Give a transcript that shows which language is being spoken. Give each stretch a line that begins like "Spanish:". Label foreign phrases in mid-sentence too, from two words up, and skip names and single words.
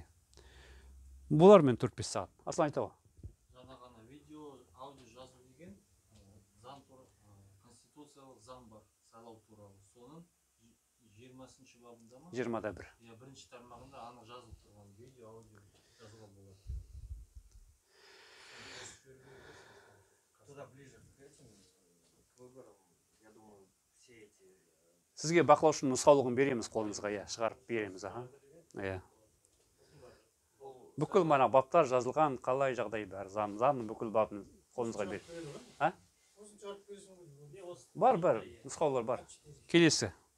Kazakh: Бұлар мен 4-5 сағат. Аслан айта ғой. Жаңа ғана видео, аудио жазу деген заң туралы, конституциялық заң бар, сайлау туралы. Соның 20-ші бабында ма? 20-да 1. Я бірінші тармағында анық жазылып тұрған видео, аудио жазуға болады.
Russian: Туда ближе к этим выборам, я думаю, все эти...
Kazakh: Сізге бақылаушының нұсқаулығын береміз қолыңызға, шығарып береміз. Бүкіл мана баптар жазылған, қалай жағдай бәрі, заңның бүкіл бабын қолыңызға береді. Бар, нұсқаулар бар. Келесі.